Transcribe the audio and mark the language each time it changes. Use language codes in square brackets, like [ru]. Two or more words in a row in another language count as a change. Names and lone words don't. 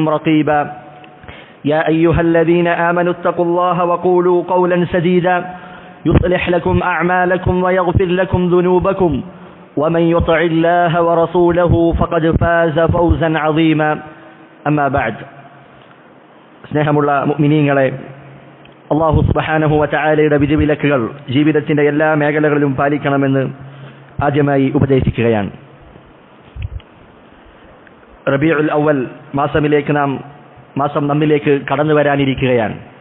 [ar] رقيبا يا أيها الذين آمنوا اتقوا الله وقولوا قولا سديدا يصلح لكم أعمالكم ويغفر لكم ذنوبكم ومن يطع الله ورسوله فقد فاز فوزا عظيما أما بعد [ml] സ്നേഹമുള്ള മുഅ്മിനീങ്ങളെ, അല്ലാഹു സുബ്ഹാനഹു വ തആലയുടെ വിധിവിലക്കുകൾ ജീവിതത്തിന്റെ എല്ലാ മേഖലകളിലും പാലിക്കണമെന്ന് ആദ്യമായി ഉപദേശിക്കുകയാണ്. റബീഉൽ അവ്വൽ മാസം നമ്മിലേക്ക് കടന്നു വരാനിരിക്കുകയാണ്.